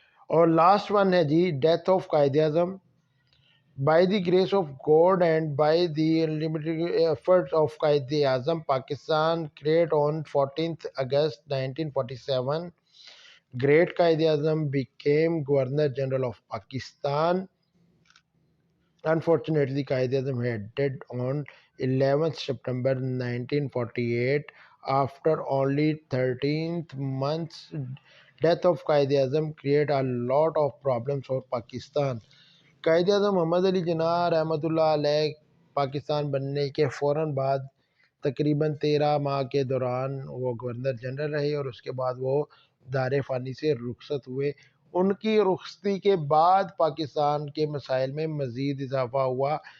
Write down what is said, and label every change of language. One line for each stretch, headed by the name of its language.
Urdu: اور last one ہے جی
English: Death of Quaid Azam. By the grace of God and by the unlimited effort of Quaid Azam, Pakistan create on 14 August 1947 great Quaid Azam became governor general of Pakistan. Unfortunately, Qaid Azam had died on 11th September 1948 after only 13 months. Death of Qaid Azam created a lot of problems for Pakistan.
Urdu: Quaid Azam محمد علی جناح رحمۃ اللہ علیہ پاکستان بننے کے فوراً بعد تقریباً 13 ماہ کے دوران وہ گورنر جنرل رہے، اور اس کے بعد وہ دار فانی سے رخصت ہوئے۔ ان کی رخصتی کے بعد پاکستان کے مسائل میں مزید اضافہ ہوا۔